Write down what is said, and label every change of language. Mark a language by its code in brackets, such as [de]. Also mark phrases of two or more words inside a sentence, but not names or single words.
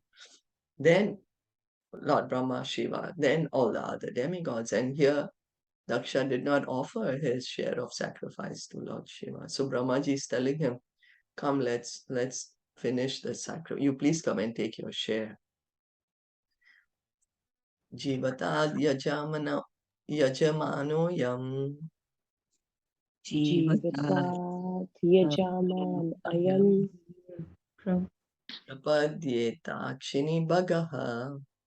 [en] Then Lord Brahma, Shiva, then all the other demigods. And here, Daksha did not offer his share of sacrifice to Lord Shiva. So Brahmaji is telling him, come, let's finish the sacrifice. You please come and take your share. [sa] Jivatad yajamano yam. Jivatat yajaman ayam Prapadyeta bhagaha.